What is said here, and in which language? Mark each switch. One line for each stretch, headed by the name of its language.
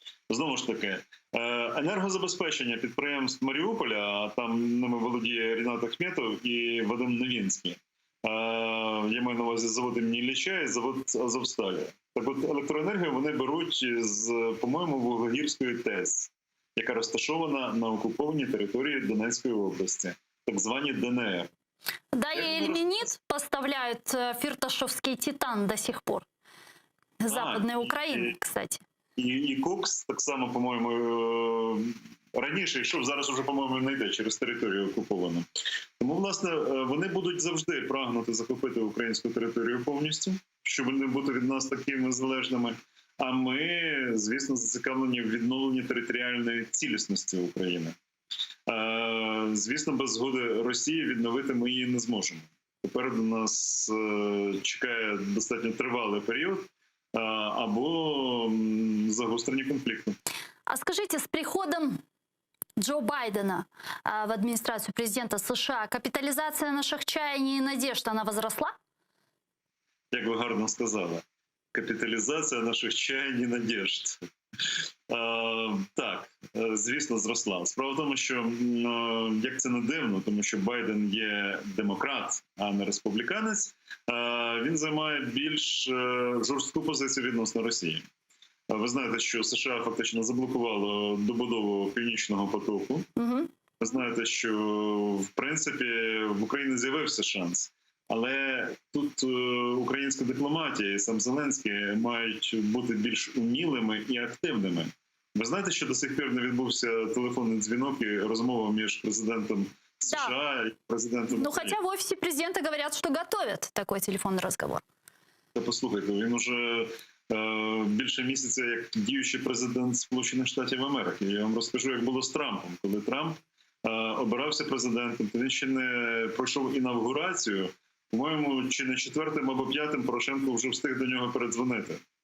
Ukrainian: Знову ж таки, енергозабезпечення підприємств Маріуполя, а там ними володіє Рінат Ахметов і Вадим Новінський. Я маю на увазі завод імені Ілліча і завод Азовсталі. Так от електроенергію вони беруть з, по-моєму, Вуглегірської ТЕС, яка розташована на окупованій території Донецької області, так звані ДНР.
Russian: Да, и Ильменит поставляют фирташевский титан до сих пор. Западной Украины, кстати.
Ukrainian: І Кокс так само, по-моєму, раніше йшов, зараз вже, по-моєму, не йде через територію окуповану. Тому, власне, вони будуть завжди прагнути захопити українську територію повністю, щоб не бути від нас такими залежними. А ми, звісно, зацікавлені в відновленні територіальної цілісності України. Звісно, без згоди Росії відновити ми її не зможемо. Попереду нас чекає достатньо тривалий період або загострення конфлікту.
Russian: А скажите, с приходом Джо Байдена в администрацию президента США капитализация наших чаяний и надежд, она возросла?
Ukrainian: Як ви гарно сказали, капіталізація наших чаянь і надежд. Так, звісно, зросла. Справа в тому, що, як це не дивно, тому що Байден є демократ, а не республіканець, він займає більш жорстку позицію відносно Росії. Ви знаєте, що США фактично заблокувало добудову Північного потоку. Ви знаєте, що, в принципі, в Україні з'явився шанс. Але тут українська дипломатія і сам Зеленський мають бути більш умілими і активними. Ви знаєте, що до сих пір не відбувся телефонний дзвінок і розмова між президентом США і президентом Ну, України?
Russian: хотя в офисе президента говорят, что готовят такой телефонный разговор.
Ukrainian: Та послухайте, він уже більше місяця як діючий президент Сполучених Штатів Америки. Я вам розкажу, як було з Трампом. Коли Трамп обирався президентом, то він ще не пройшов інавгурацію. По-моєму, чи не 4-м або 5-м Порошенко вже встиг до нього передзвонити.